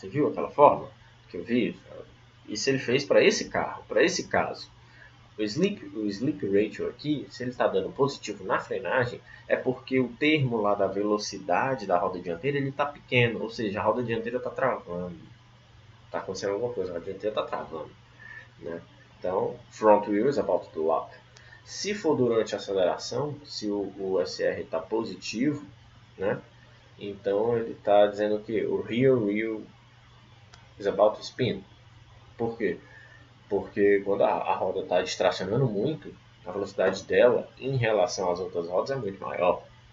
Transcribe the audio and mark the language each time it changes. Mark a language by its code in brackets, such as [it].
[pt] Você viu aquela fórmula que eu vi? Isso ele fez para esse carro, para esse caso. O sleep ratio aqui, se ele está dando positivo na frenagem, é porque o termo lá da velocidade da roda dianteira ele está pequeno, ou seja, a roda dianteira está travando. Está acontecendo alguma coisa, a roda dianteira está travando, né? [en] Então, front wheel is about to lock. [pt] Se for durante a aceleração, se o SR está positivo, né? Então ele está dizendo que o [en] rear wheel is about to spin. [pt] Por quê? Porque quando a roda está distracionando muito, a velocidade dela em relação às outras rodas é muito maior.